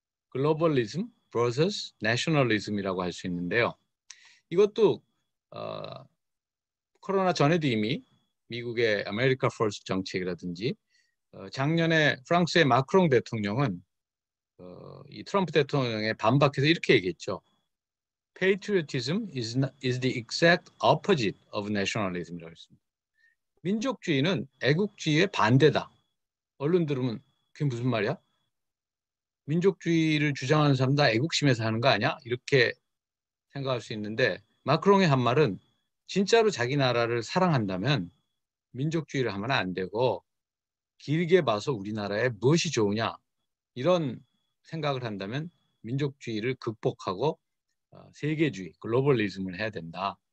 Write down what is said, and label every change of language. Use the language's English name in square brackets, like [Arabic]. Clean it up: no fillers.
[Korean] 글로벌리즘 vs 내셔널리즘이라고 할 수 있는데요. 이것도 코로나 전에도 이미 미국의 아메리카 퍼스트 정책이라든지 작년에 프랑스의 마크롱 대통령은 이 트럼프 대통령에 반박해서 이렇게 얘기했죠. [English] Patriotism is the exact opposite of nationalism [Korean] 이라고 했습니다. 민족주의는 애국주의의 반대다. 얼른 들으면 그게 무슨 말이야? 민족주의를 주장하는 사람 다 애국심에서 하는 거 아니야? 이렇게 생각할 수 있는데 마크롱의 한 말은 진짜로 자기 나라를 사랑한다면 민족주의를 하면 안 되고 길게 봐서 우리나라에 무엇이 좋으냐 이런 생각을 한다면 민족주의를 극복하고 세계주의, 글로벌리즘을 해야 된다.